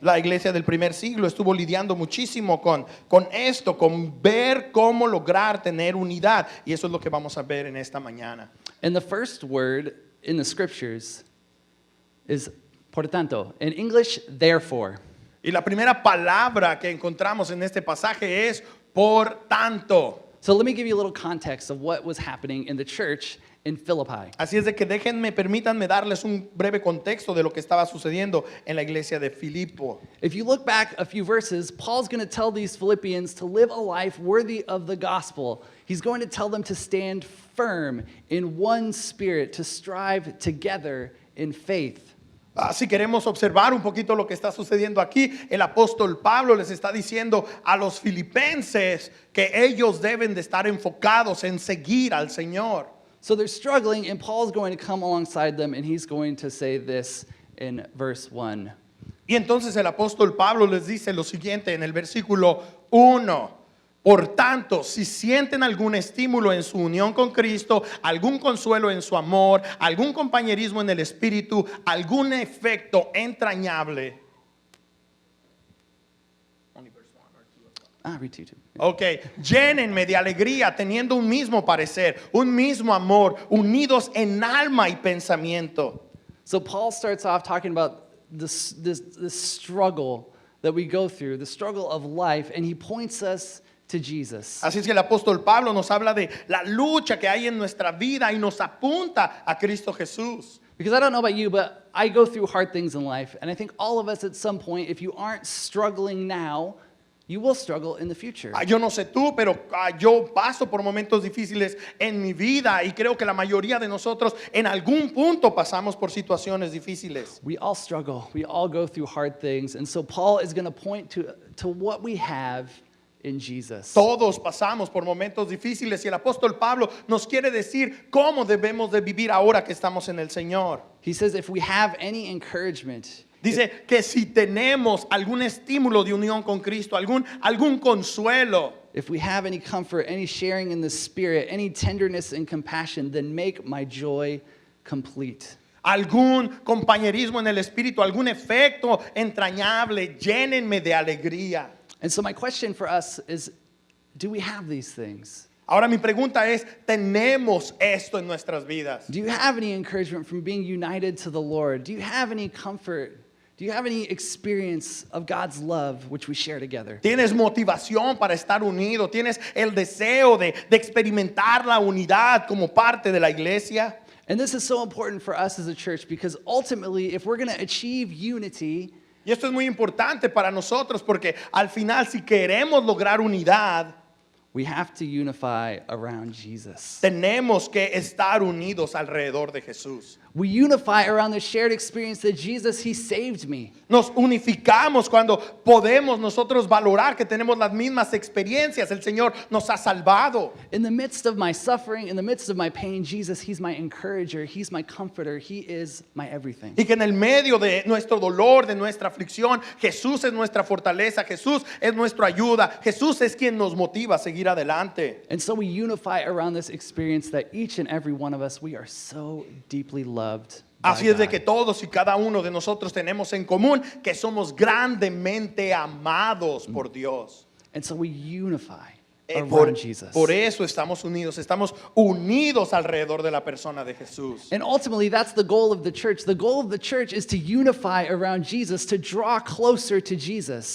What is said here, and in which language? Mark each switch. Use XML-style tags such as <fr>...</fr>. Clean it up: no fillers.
<es>La iglesia del primer siglo estuvo lidiando muchísimo con esto, con ver cómo lograr tener unidad. Y eso es lo que vamos a ver en esta mañana.</es> <en>And the first word in the scriptures is</en> <es>por tanto.</es> <en>In English, therefore.</en> <es>Y la primera palabra que encontramos en este pasaje es por tanto.</es> <en>So let me give you a little context of what was happening in the church in Philippi.</en> <es>Así es de que permítanme darles un breve contexto de lo que estaba sucediendo en la iglesia de Filipo.</es> <en>If you look back a few verses, Paul's going to tell these Philippians to live a life worthy of the gospel. He's going to tell them to stand firm in one spirit, to strive together in faith.</en> <es>Si queremos observar un poquito lo que está sucediendo aquí, el apóstol Pablo les está diciendo a los filipenses que ellos deben de estar enfocados en seguir al Señor.</es> <en>So they're struggling, and Paul's going to come alongside them, and he's going to say this in verse 1.</en> <es>Y entonces el apóstol Pablo les dice lo siguiente en el versículo 1. Por tanto, si sienten algún estímulo en su unión con Cristo, algún consuelo en su amor, algún compañerismo en el espíritu, algún efecto entrañable.</es> <en>Read 2 too.</en> <es>Ok, llénenme de alegría teniendo un mismo parecer, un mismo amor, unidos en alma y pensamiento.</es> <en>So Paul starts off talking about this struggle that we go through, the struggle of life, and he points us to Jesus.</en> <es>Así es que el apóstol Pablo nos habla de la lucha que hay en nuestra vida y nos apunta a Cristo Jesús.</es> <en>Because I don't know about you, but I go through hard things in life, and I think all of us at some point, if you aren't struggling now, you will struggle in the future.</en> <es>Yo no sé tú, pero yo paso por momentos difíciles en mi vida y creo que la mayoría de nosotros en algún punto pasamos por situaciones difíciles.</es> <en>We all struggle. We all go through hard things. And so Paul is going to point to what we have in Jesus.</en> <es>Todos pasamos por momentos difíciles y el apóstol Pablo nos quiere decir cómo debemos de vivir ahora que estamos en el Señor.</es> <en>He says if we have any encouragement,</en> <es>Dice que si tenemos algún estímulo de unión con Cristo, algún consuelo,</es> <en>if we have any comfort, any sharing in the Spirit, any tenderness and compassion, then make my joy complete.</en> <es>algún compañerismo en el espíritu, algún efecto entrañable, llénenme de alegría.</es> <en>And so my question for us is, do we have these things?</en> <es>Ahora mi pregunta es, ¿tenemos esto en nuestras vidas?</es> <en>Do you have any encouragement from being united to the Lord? Do you have any comfort? Do you have any experience of God's love which we share together?</en> <es>¿Tienes motivación para estar unido? ¿Tienes el deseo de experimentar la unidad como parte de la iglesia?</es> <en>And this is so important for us as a church because ultimately, if we're going to achieve unity,</en> <es>Y esto es muy importante para nosotros porque al final si queremos lograr unidad,</es> <en>we have to unify around Jesus.</en> <es>tenemos que estar unidos alrededor de Jesús.</es> <en>We unify around the shared experience that Jesus, He saved me.</en> <es>Nos unificamos cuando podemos nosotros valorar que tenemos las mismas experiencias. El Señor nos ha salvado.</es> <en>In the midst of my suffering, in the midst of my pain, Jesus, He's my encourager, He's my comforter, He is my everything.</en> <es>Y que en el medio de nuestro dolor, de nuestra aflicción, Jesús es nuestra fortaleza, Jesús es nuestra ayuda, Jesús es quien nos motiva a seguir adelante.</es> <en>And so we unify around this experience that each and every one of us, we are so deeply loved by</en> <es>Así es de</es> <en>God.</en> <es>que todos y cada uno de nosotros tenemos en común que somos grandemente amados por Dios.</es> <en>And so we unify around</en> <es>Por</es> <en>Jesus.</en> <es>eso estamos unidos alrededor de la persona de Jesús.</es> <en>And ultimately, that's the goal of the church. The goal of the church is to unify around Jesus, to draw closer to Jesus.</en>